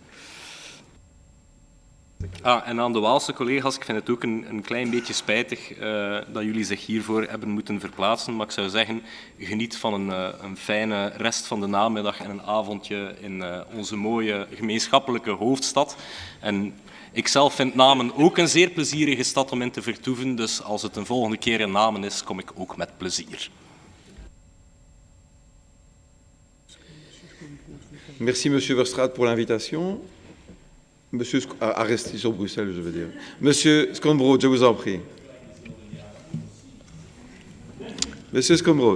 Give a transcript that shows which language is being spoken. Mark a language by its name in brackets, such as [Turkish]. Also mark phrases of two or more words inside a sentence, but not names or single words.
[Dutch] En aan de Waalse collega's, ik vind het ook een klein beetje spijtig dat jullie zich hiervoor hebben moeten verplaatsen, maar ik zou zeggen, geniet van een fijne rest van de namiddag en een avondje in onze mooie gemeenschappelijke hoofdstad. En Ik zelf vind Namen ook een zeer plezierige stad om in te vertoeven, dus als het een volgende keer in Namen is, kom ik ook met plezier. [French] Merci, Monsieur Verstraete, pour l'invitation. Monsieur, à rester sur Bruxelles, je veux dire. Monsieur Scombrood, je vous en prie. Monsieur Scombrood.